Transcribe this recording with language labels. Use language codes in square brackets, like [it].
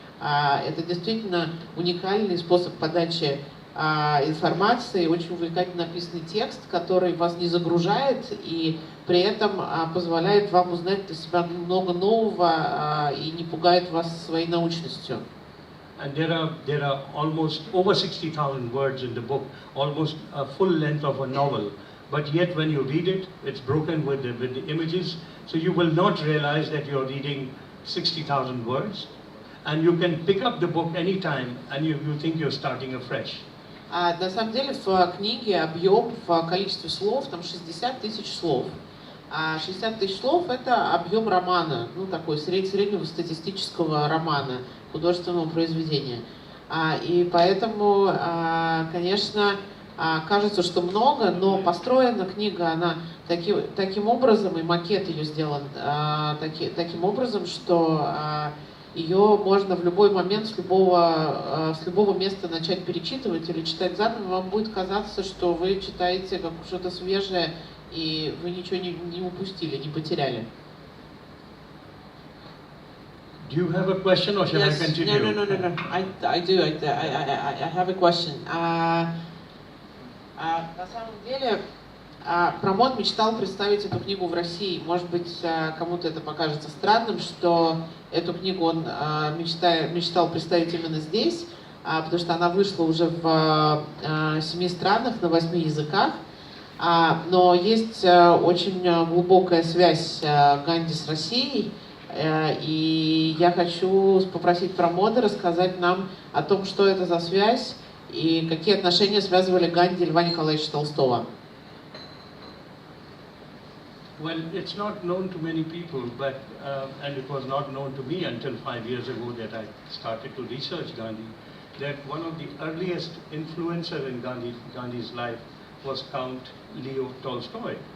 [ru] Это действительно уникальный способ подачи информации, очень увлекательно написанный текст, который вас не загружает и при этом позволяет вам узнать для себя много нового и не пугает вас своей научностью. [en] And there are almost over 60,000 words in the book, almost a full length of a novel. But yet when you read it, it's broken with the images, so you will not realize that you're reading 60,000 words. And you can pick up the book anytime and you think you're starting afresh. [ru] На самом деле в книге объем в количестве слов, там 60 тысяч слов. 60 тысяч слов это объем романа, такой среднего статистического романа, художественного произведения. И поэтому, конечно, кажется, что много, но построена книга, она таким образом, и макет ее сделан таким образом, что ее можно в любой момент с любого места начать перечитывать или читать заново, вам будет казаться, что вы читаете как что-то свежее, и вы ничего не упустили, не потеряли. [en] Do you have a question or shall I continue? No. I do. I have a question. [ru] На самом деле, Прамод мечтал представить эту книгу в России. Может быть, кому-то это покажется странным, что эту книгу он мечтал представить именно здесь. потому что она вышла уже в 7 странах на 8 языках. Но есть очень глубокая связь Ганди с Россией, и я хочу попросить Прамода рассказать нам о том, что это за связь и какие отношения связывали Ганди и Льва Николаевича Толстого. [en] Well, it's not known to many people, but and it was not known to me until 5 years ago that I started to research Gandhi, that one of the earliest influencer in Gandhi's life was Count Leo Tolstoy.